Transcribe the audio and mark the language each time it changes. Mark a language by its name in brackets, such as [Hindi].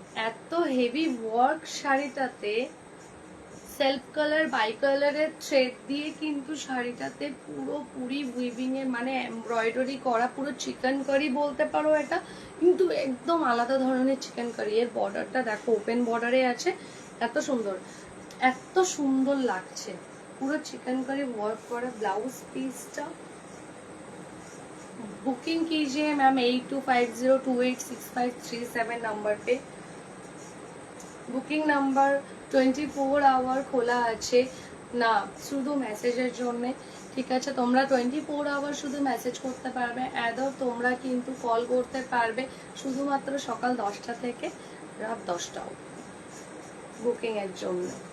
[Bangla] এত heavy work শাড়িটাতে, self colour by কালারের thread দিয়ে কিন্তু শাড়িটাতে পুরোপুরি উইভিং এ, মানে এমব্রয়ডারি করা, পুরো চিকেন কারি বলতে পারো এটা, কিন্তু একদম আলাদা ধরনের চিকেন কারি। এর বর্ডারটা দেখো, ওপেন বর্ডারে আছে, এত সুন্দর, এত সুন্দর লাগছে। পুরো চিকেন কারি ওয়ার্ক করা। [Hindi] ब्लाउज पीसটা बुकिंग कीजिए मैम 8250286537 नंबर पे। [Bangla] বুকিং নাম্বার 24 আওয়ার খোলা আছে না, শুধু মেসেজের জন্য। ঠিক আছে, তোমরা 24 আওয়ার শুধু মেসেজ করতে পারবে, অ্যাদর তোমরা কিন্তু কল করতে পারবে শুধুমাত্র সকাল 10টা থেকে রাত 10টা বুকিং এর জন্য।